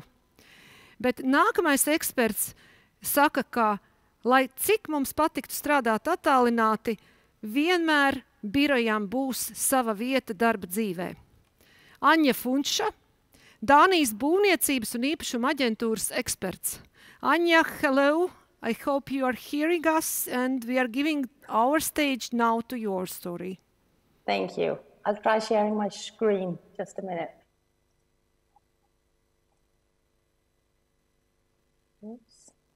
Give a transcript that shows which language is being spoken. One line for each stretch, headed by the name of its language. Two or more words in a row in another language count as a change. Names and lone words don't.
Latvian: Bet nākamais eksperts saka, ka, lai cik mums patiktu strādāt attālināti, vienmēr birojām būs sava vieta darba dzīvē. Anja Funša, Dānijas Būvniecības un īpašuma aģentūras eksperts.
English: Anja, hello! I hope you are hearing us, and we are giving our stage now to your story. Thank you. I'll try sharing my screen. Just a minute. Oops.